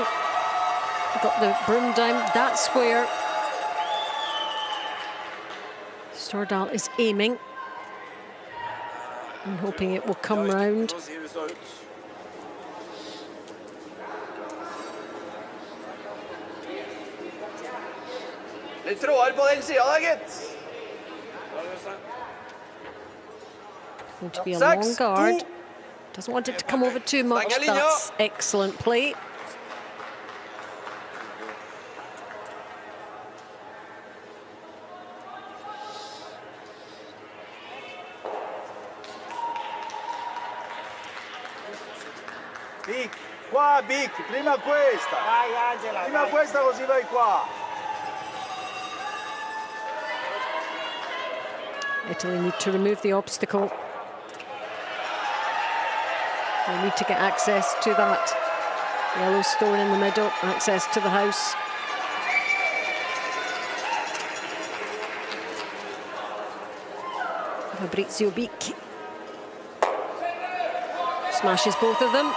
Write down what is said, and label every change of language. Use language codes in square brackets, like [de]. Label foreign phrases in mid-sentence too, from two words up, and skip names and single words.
[en] Got the broom down. That's where Stordal is aiming and hoping it will come round. [no] Litt trådere på den siden da, gitt. [en] Going to be a long guard. Doesn't want it to come over too much. That's excellent play. [it] Bic, qua Bic, prima questa. Vai Angela. Prima vai. Questa così vai qua. [en] Italy need to remove the obstacle. They need to get access to that yellow stone in the middle, access to the house. Fabrizio Bic smashes both of them.